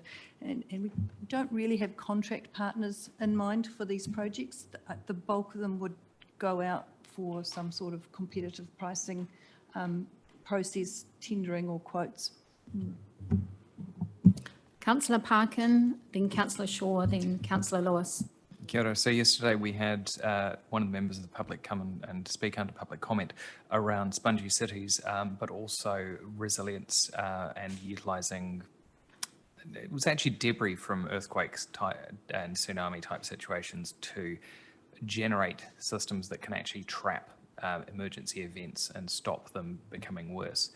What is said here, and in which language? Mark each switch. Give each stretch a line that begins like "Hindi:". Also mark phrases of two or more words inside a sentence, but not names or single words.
English: And we don't really have contract partners in mind for these projects. The bulk of them would go out for some sort of competitive pricing process, tendering or quotes. Councillor Parkin, then Councillor Shaw, then Councillor Lewis.
Māori: Kia ora.
English: So yesterday we had one of the members of the public come and speak under public comment around spongy cities, but also resilience and utilising, it was actually debris from earthquakes and tsunami type situations to generate systems that can actually trap emergency events and stop them becoming worse.